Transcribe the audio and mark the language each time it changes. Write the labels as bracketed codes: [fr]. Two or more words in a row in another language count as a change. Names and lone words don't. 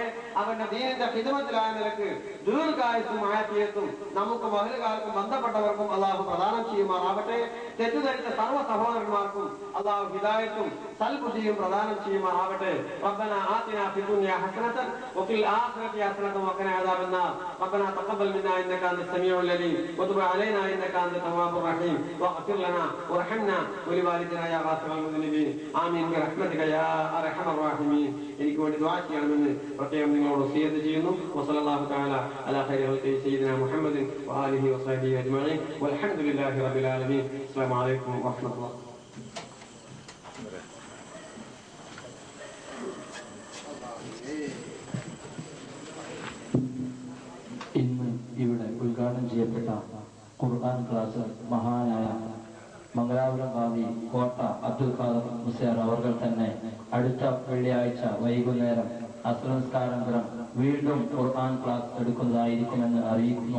[ml] അവന്റെ ദീനിന്റെ ഖിദ്മത്തിലായ നിലക്ക് ദീർഘായുസ്സും ആഫിയത്തും നമുക്ക് മഹലുകാർക്കും ബന്ധപ്പെട്ടവർക്കും അല്ലാഹു പ്രദാനം ചെയ്യുമാറാകട്ടെ. തെറ്റുധരിച്ച സർവ്വ സഹോദരന്മാർക്കും അല്ലാഹു ഹിദായത്തും സൽബുദ്ധിയും പ്രദാനം ചെയ്യുമാറാകട്ടെ. [ar] ربنا آتنا في الدنيا حسنة وفي الآخرة حسنة وقنا عذاب النار. ربنا تقبل منا إنك أنت السميع العليم وتب علينا إنك أنت التواب الرحيم واغفر لنا وارحمنا ولوالدنا يا غافر المذنبين آمين برحمتك يا أرحم الراحمين [ml] എനിക്ക് വേണ്ടി ദുആ ചെയ്യണമെന്ന് പ്രത്യേകം നിങ്ങളോട് വസിയത്ത് ചെയ്യുന്നു [ar] وصلى الله تعالى على خير خلقه سيدنا محمد وآله وصحبه أجمعين والحمد لله رب العالمين السلام عليكم ورحمة الله. [ml] ഇന്ന് ഇവിടെ ഉദ്ഘാടനം ചെയ്യപ്പെട്ട ഖുർആൻ ക്ലാസ് മഹാനായ മംഗലാപുരം ഖാദി കോട്ട അബ്ദുൽ ഖാദർ മുസ്ലിയാർ അവർ തന്നെ അടുത്ത വെള്ളിയാഴ്ച വൈകുന്നേരം അസ്രംസ്കാരാനന്തരം വീണ്ടും ഖുർആൻ ക്ലാസ് എടുക്കുന്നതായിരിക്കുമെന്ന് അറിയിക്കുന്നു.